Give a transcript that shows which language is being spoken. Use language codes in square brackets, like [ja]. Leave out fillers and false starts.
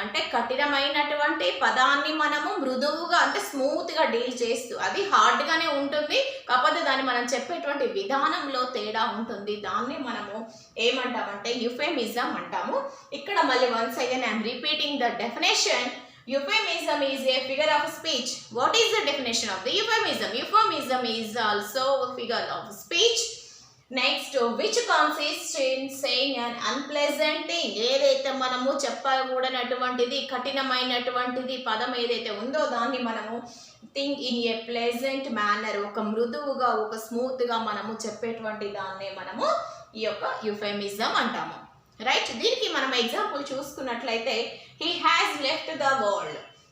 [te] అంటే కఠినమైనటువంటి పదాన్ని మనము మృదువుగా అంటే స్మూత్గా డీల్ చేస్తూ, అది హార్డ్గానే ఉంటుంది కాకపోతే దాన్ని మనం చెప్పేటువంటి విధానంలో తేడా ఉంటుంది. దాన్ని మనము ఏమంటామంటే యుఫెమిజం అంటాము. ఇక్కడ మళ్ళీ [en] Once again I'm repeating the definition. Euphemism is a figure of speech. What is the definition of the euphemism? Euphemism is also a figure of speech. Next, which consists in saying an unpleasant thing. [te] ఏదైతే మనము చెప్పకూడనటువంటిది, కఠినమైనటువంటిది పదం ఏదైతే ఉందో దాన్ని మనము [en] think in a pleasant manner, [te] ఒక మృదువుగా ఒక స్మూత్గా మనము చెప్పేటువంటి దాన్నే మనము ఈ యొక్క యుఫెమిజం అంటాము. రైట్, దీనికి మనం ఎగ్జాంపుల్ చూసుకున్నట్లయితే [en] He has left the world.